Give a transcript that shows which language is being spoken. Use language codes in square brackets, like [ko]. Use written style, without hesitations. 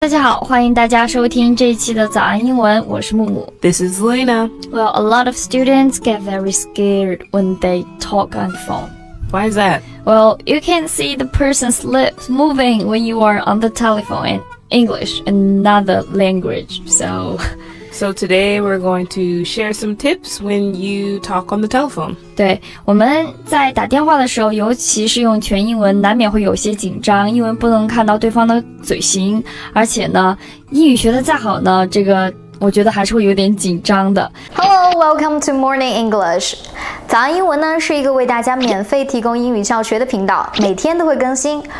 [zh] 大家好，欢迎大家收听这一期的早安英文，我是木木。 [en] This is Lena. Well, a lot of students get very scared when they talk on the phone. Why is that? Well, you can see the person's lips moving when you are on the telephone in English, another language. So today we're going to share some tips when you talk on the telephone. [zh] 对，我们在打电话的时候，尤其是用全英文，难免会有些紧张，因为不能看到对方的嘴型，而且呢，英语学得再好呢，这个我觉得还是会有点紧张的。 [en] Hello, welcome to Morning English. [zh] 早安英文呢是一个为大家免费提供英语教学的频道，每天都会更新。